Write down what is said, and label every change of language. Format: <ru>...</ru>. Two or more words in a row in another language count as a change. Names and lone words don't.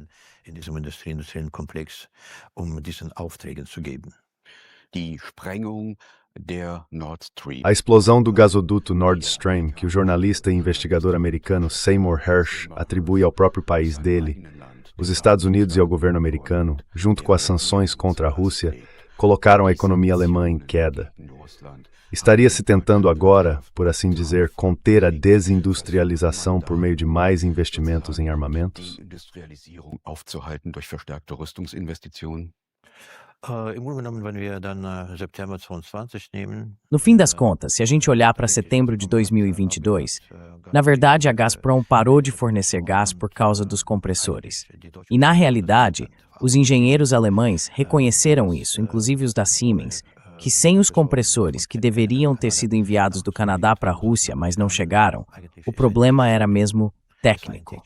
<pt>A explosão do gasoduto Nord Stream, que o jornalista e investigador americano Seymour Hersh atribui ao próprio país dele, os Estados Unidos e ao governo americano, junto com as sanções contra a Rússia, colocaram a economia alemã em queda. Estaria se tentando agora, por assim dizer, conter a desindustrialização por meio de mais investimentos em armamentos?</pt> <de>Industrialisierung aufzuhalten durch verstärkte Rüstungsinvestitionen? Im Grunde genommen, wenn wir dann September 22 nehmen.</de> <pt>No fim das contas, se a gente olhar para setembro de 2022, na verdade a Gazprom parou de fornecer gás por causa dos compressores. E na realidade, os engenheiros alemães reconheceram isso, inclusive os da Siemens, que sem os compressores que deveriam ter sido enviados do Canadá para a Rússia, mas não chegaram, o problema era mesmo técnico.</pt>